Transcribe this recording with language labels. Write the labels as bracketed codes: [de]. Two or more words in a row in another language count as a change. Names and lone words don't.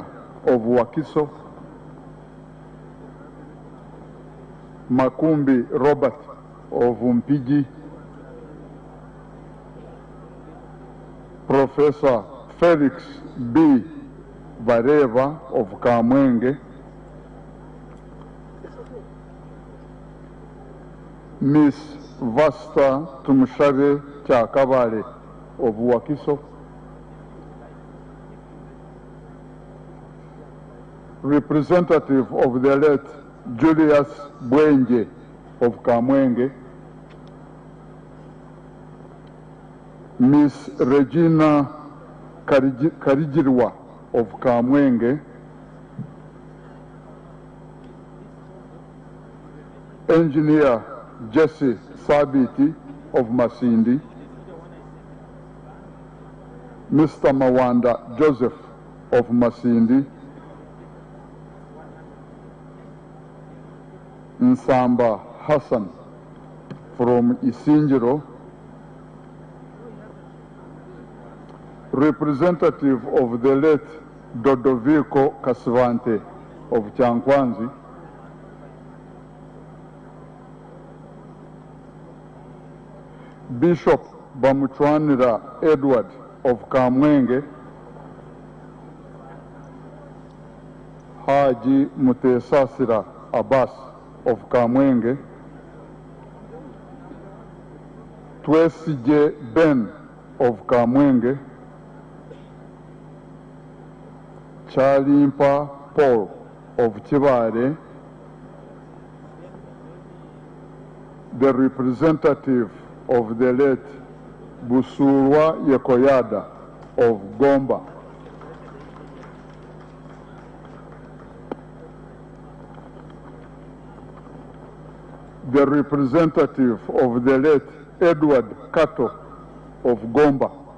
[en] of Wakiso, Makumbi Robert of Mpigi, Professor Felix B. Bareva of Kamwenge, Miss Vasta Tumshare Chakabale of Wakiso, representative of the late Julius Bwenje of Kamwenge, Miss Regina Karijirwa of Kamwenge, Engineer Jesse Sabiti of Masindi, Mr. Mawanda Joseph of Masindi, Nsamba Hassan from Isinjiro, representative of the late Dodovico Kasvante of Chankwanzi, Bishop Bamuchwanira Edward of Kamwenge, Haji Mutesasira Abbas of Kamwenge, Twesije Ben of Kamwenge, Chalimpa Paul of Chibare, the representative of the late Busurwa Yekoyada of Gomba, the representative of the late Edward Kato of Gomba,